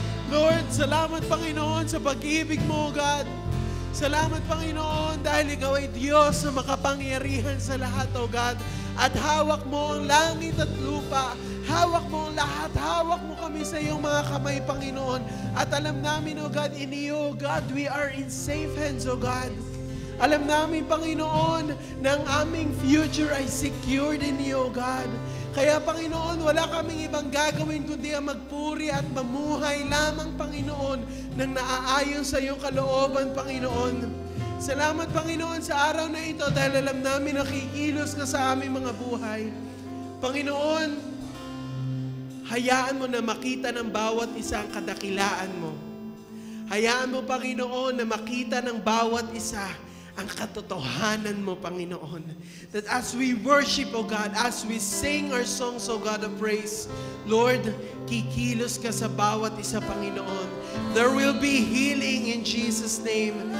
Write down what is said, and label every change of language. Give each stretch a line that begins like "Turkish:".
Filipino: Lord, salamat Panginoon sa pag-ibig mo, God. Salamat Panginoon dahil Ikaw ay Diyos na makapangyarihan sa lahat, O God. At hawak mo ang langit at lupa. Hawak mo ang lahat. Hawak mo kami sa iyong mga kamay, Panginoon. At alam namin,
English: O God, in you, God, we are in safe hands, O God.
Filipino: Alam namin, Panginoon, na ang aming future ay
English: secured in you,
Filipino: O God. Kaya, Panginoon, wala kaming ibang gagawin kundi ang magpuri at mamuhay lamang, Panginoon, nang naaayon sa iyong kalooban, Panginoon. Salamat, Panginoon, sa araw na ito dahil alam namin na kikilos ka sa aming mga buhay. Panginoon, hayaan mo na makita ng bawat isa ang kadakilaan mo. Hayaan mo, Panginoon, na makita ng bawat isa ang katotohanan mo, Panginoon.
English: That as we worship, O God, as we sing our songs, O God of praise, Lord,
Filipino: kikilos ka sa bawat isa,
English: Panginoon. There will be healing in Jesus' name.